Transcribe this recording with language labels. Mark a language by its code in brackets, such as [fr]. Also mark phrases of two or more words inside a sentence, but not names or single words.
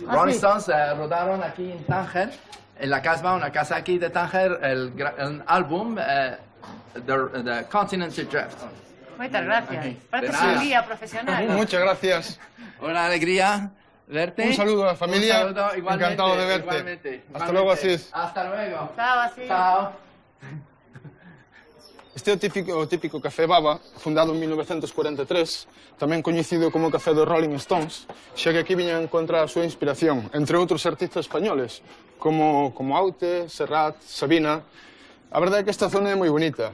[es] Rolling Stones rodaron aquí en Tánger, en la Casbah, una casa aquí de Tánger, el álbum The Continental Drift. [gl] Moitas gracias. [es] Aquí. Parece De nada. un guía profesional. Muchas gracias. Una alegría verte. Un saludo a la familia. Un saludo, igualmente, Encantado de verte. igualmente, Hasta luego, Asís. Hasta luego. Chao, así. Chao. [gl] Este é o típico café Baba, fundado en 1943, tamén coñecido como café dos Rolling Stones, xa que aquí viñan a encontrar a súa inspiración, entre outros artistas españoles, como Aute, Serrat, Sabina. A verdade é que esta zona é moi bonita,